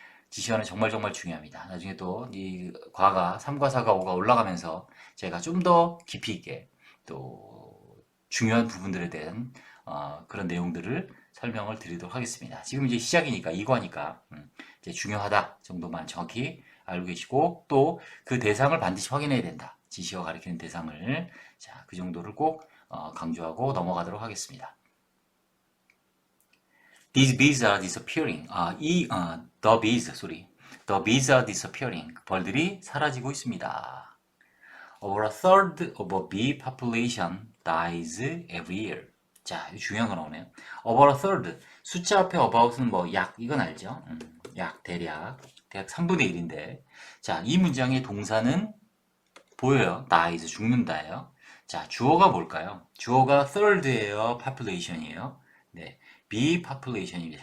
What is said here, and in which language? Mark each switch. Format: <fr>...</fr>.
<ko>지시어는 정말 정말 중요합니다. 나중에 또 이 과가 3과 4과 5가 올라가면서 제가 좀 더 깊이 있게 또 중요한 부분들에 대한 그런 내용들을 설명을 드리도록 하겠습니다. 지금 이제 시작이니까 2과니까 이제 중요하다 정도만 정확히 알고 계시고 또 그 대상을 반드시 확인해야 된다. 지시어 가리키는 대상을 자, 그 정도를 꼭 강조하고 넘어가도록 하겠습니다.</ko> <en>These bees are disappearing. the bees, sorry. The bees are disappearing.</en> <ko>벌들이 사라지고 있습니다.</ko> <en>Over a third of a bee population dies every year.</en> <ko>자, 이거 중요한 거 나오네요.</ko> <en>Over a third.</en> <ko>숫자 앞에 about은 뭐 약, 이건 알죠? 약, 대략 3분의 1인데. 자, 이 문장의 동사는 보여요. dies, 죽는다예요. 자, 주어가 뭘까요? 주어가 third예요, population이에요. 네, bee population입니다.</ko>